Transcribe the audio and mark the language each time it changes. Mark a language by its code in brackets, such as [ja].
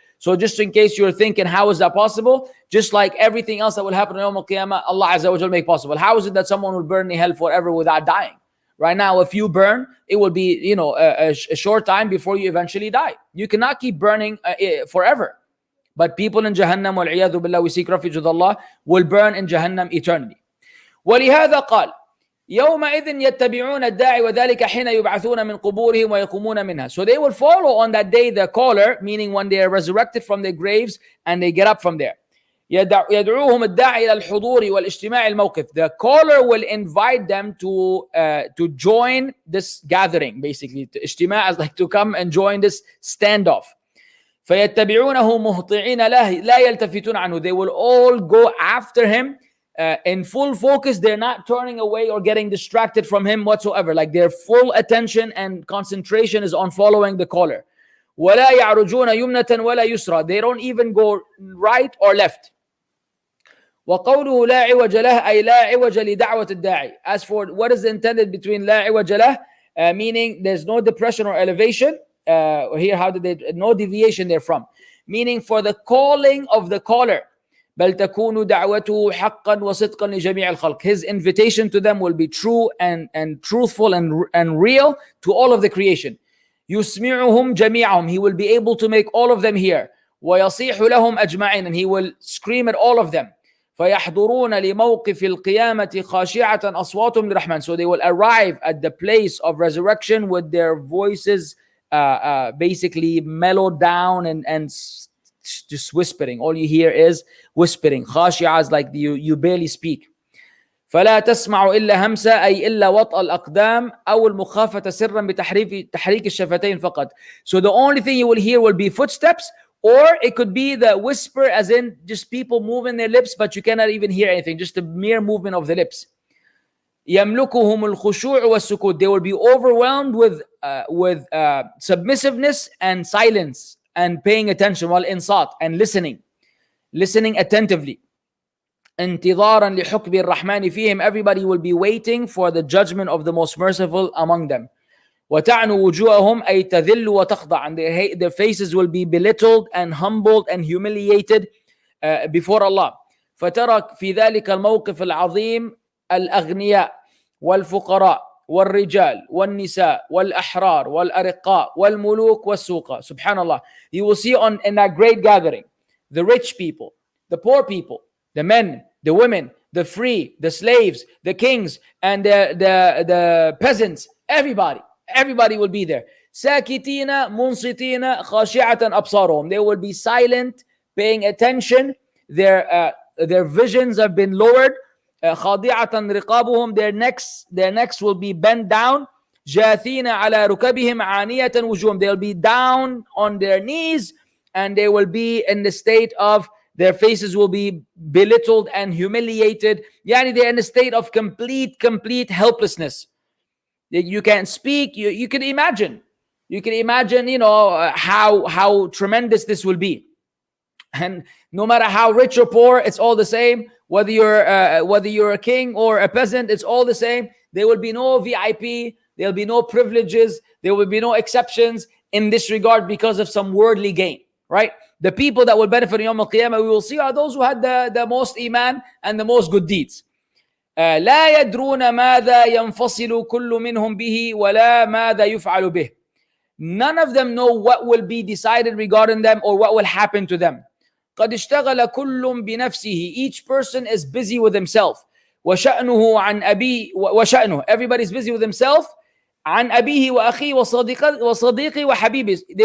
[en] So just in case you're thinking, how is that possible? Just like everything else that will happen on Yawm al-Qiyamah, Allah Azza wa Jal make possible. How is it that someone will burn in hell forever without dying? Right now, if you burn, it will be, a short time before you eventually die. You cannot keep burning forever. But people in Jahannam, wal-'iyadhu billah, we seek refuge with Allah, will burn in Jahannam eternally. [ar] وَلِهَذَا قَالَ يومئذ يتبعون الداعي وذلك حين يبعثون من قبورهم ويقومون منها. [en] So they will follow on that day the caller, meaning when they are resurrected from their graves and they get up from there. [ar] يدعوهم الداعي إلى الحضور والاجتماع الموقف. [en] The caller will invite them to join this gathering, basically. اجتماع is like to come and join this standoff. [ar] فيتبعونه مهطعين له لا يلتفتون عنه. [en] They will all go after him in full focus. They're not turning away or getting distracted from him whatsoever. Like their full attention and concentration is on following the caller. [ar] ولا يعرجون يمنة ولا يسرى. [en] They don't even go right or left. [ar] وقوله لا عوج له أي لا عوج لدعوة الداعي. [en] As for what is intended between [ar] لا عوج له, [en] meaning there's no depression or elevation. Here, how did they? No deviation therefrom. Meaning for the calling of the caller. [ar] بل تكون دعوته حقا وصدقا لجميع الخلق. [en] His invitation to them will be true and truthful and real to all of the creation. [ar] يسمعهم جميعهم. [en] He will be able to make all of them hear. [ar] ويصيح لهم أجمعين. [en] And he will scream at all of them. [ar] فيحضرون لموقف القيامة خاشعة أصواتهم للرحمن. [en] So they will arrive at the place of resurrection with their voices basically mellowed down and just whispering. All you hear is whispering. خاشعة is like you barely speak. [ar] فلا تسمع إلا همسة أي إلا وطأ الأقدام أو المخافة سرا بتحريك الشفتين فقط. [en] So the only thing you will hear will be footsteps, or it could be the whisper, as in just people moving their lips, but you cannot even hear anything, just the mere movement of the lips. [ar] يملكهم الخشوع والسكوت. [en] They will be overwhelmed with submissiveness and silence and paying attention, while insat and listening attentively. [ar] انتظارا لحكم الرحمن فيهم. [en] Everybody will be waiting for the judgment of the most merciful among them. [ar] وتعنو وجوههم أي تذل وتخضع. [en] And their faces will be belittled and humbled and humiliated before Allah. [ar] فترى في ذلك الموقف العظيم الأغنياء والفقراء والرجال والنساء والأحرار والأرقاء والملوك والسوقاء. Subhanallah. [en] You will see in that great gathering the rich people, the poor people, the men, the women, the free, the slaves, the kings, and the peasants. Everybody will be there. [ar] ساكتين منصتين خاشعة أبصارهم. [en] They will be silent, paying attention. Their visions have been lowered. [ar] خاضعة رقابهم. [en] Their necks will be bent down. [ar] جاثين على ركبهم عانية وجوههم. [en] They'll be down on their knees, and they will be in the state of their faces will be belittled and humiliated. Yani they're in a state of complete helplessness. You can't speak. You can imagine. You can imagine, how tremendous this will be. And no matter how rich or poor, it's all the same. Whether you're a king or a peasant, it's all the same. There will be no VIP. There will be no privileges. There will be no exceptions in this regard because of some worldly gain, right? The people that will benefit in Yawm al-Qiyamah, we will see, are those who had the most iman and the most good deeds. [ar] لا يدرون ماذا ينفصل كل منهم به ولا ماذا يفعل به. [en] None of them know what will be decided regarding them or what will happen to them. [ar] قد اشتغل كل بنفسه. [en] Each person is busy with himself. [ar] وشأنه عن أبي وشأنه. [en] Everybody's busy with himself. [ar] عن أبيه وأخيه وصديقه وحبيبه.